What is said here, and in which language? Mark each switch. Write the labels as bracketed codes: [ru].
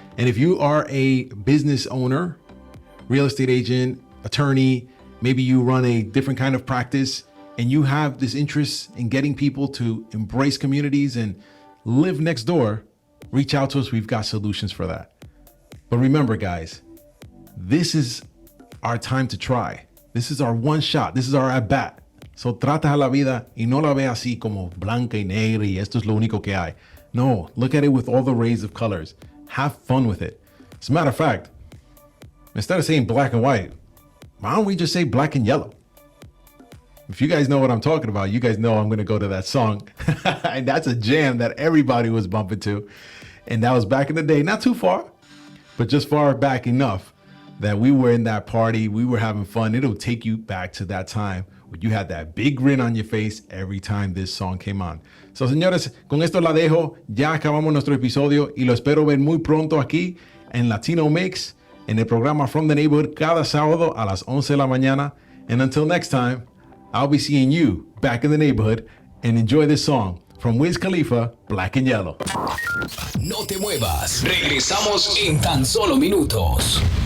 [en] And if you are a business owner, real estate agent, attorney, maybe you run a different kind of practice and you have this interest in getting people to embrace communities and live next door, reach out to us. We've got solutions for that. But remember, guys, this is our time to try. This is our one shot. This is our at-bat. [es] So trata a la vida y no la ve así como blanca y negra y esto es lo único que hay. [en] No, look at it with all the rays of colors. Have fun with it. As a matter of fact, instead of saying black and white, why don't we just say black and yellow? If you guys know what I'm talking about, you guys know I'm going to go to that song. And that's a jam that everybody was bumping to. And that was back in the day, not too far, but just far back enough that we were in that party, we were having fun. It'll take you back to that time when you had that big grin on your face every time this song came on. [es] So, señores, con esto la dejo. Ya acabamos nuestro episodio y lo espero ver muy pronto aquí en Latino Mixx, en el programa From the Neighborhood, cada sábado a las 11 de la mañana. [en] And until next time, I'll be seeing you back in the neighborhood, and enjoy this song from Wiz Khalifa, Black and Yellow. [es] No te muevas. Regresamos en tan solo minutos.